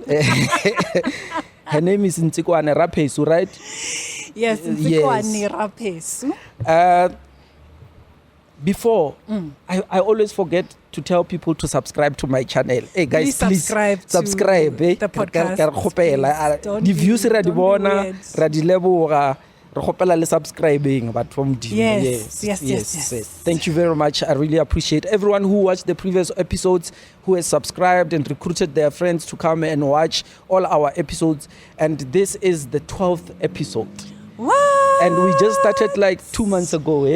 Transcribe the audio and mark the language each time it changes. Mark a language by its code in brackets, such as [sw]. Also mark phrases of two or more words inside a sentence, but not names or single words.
[en] Her name is NTSIKWANE RAPHESU, right? Yes, NTSIKWANE RAPHESU. Before, I always forget to tell people to subscribe to my channel. Hey guys, please subscribe to the podcast. The views [nso] ra di bona, ra di leboga, re gopela le [en] subscribing but from the yes. Thank you very much. I really appreciate everyone who watched the previous episodes, who has subscribed and recruited their friends to come and watch all our episodes. And this is the 12th episode. What? And we just started like 2 months ago, eh?